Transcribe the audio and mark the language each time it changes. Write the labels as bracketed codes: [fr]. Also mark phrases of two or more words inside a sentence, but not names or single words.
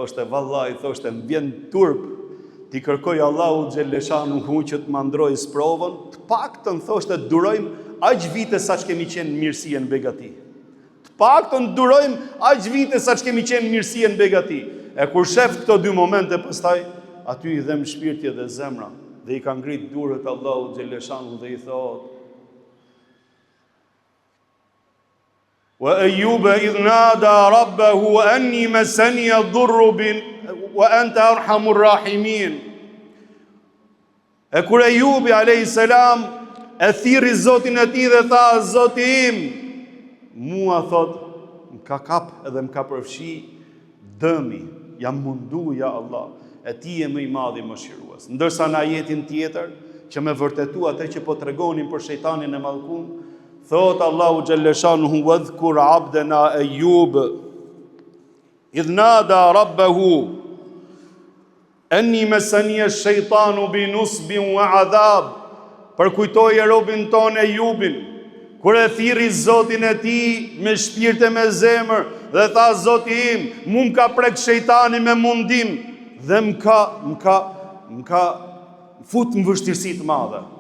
[sq] Thoshte, vallaj, thoshte, më vjen turp ti kërkoj Allahu xhelleshanu që të mandrojë sprovën, të paktën thoshte durojmë aq vite sa që kemi qenë mirësi në begati. Të paktën durojmë aq vite sa që kemi qenë mirësi në begati. E kur shef këto dy momente, pastaj aty i dhem shpirti dhe zemra dhe i ka ngrit durët Allahu xhelleshanu dhe i thotë: [ar] وأيوب إذ نادى ربه أني مسني الضر وأنت أرحم الراحمين. [sq] E kur Ayyubi [ar] عليه السلام [sq] e thirri Zotin e tij dhe tha: Zoti im, mua thot, më ka kap edhe më ka përfshi dëmi, jam mundu ja Allah, e ti je më i madh i mëshirues. Ndërsa në ajetin tjetër që me vërtetu atë që po tregonin për shejtanin e mallkuar, thot Allahu xhalleshanuhu [ar] واذكر عبدنا أيوب إذ نادى ربه أني مسني الشيطان بنصب وعذاب. [sq] Përkujtoi robin ton Ayyubin kur e thirri Zotin e tij me shpirt e me zemër dhe tha: Zoti im, mu m'ka prek shejtani me mundim dhe m'ka fut në vështirësi të madhe.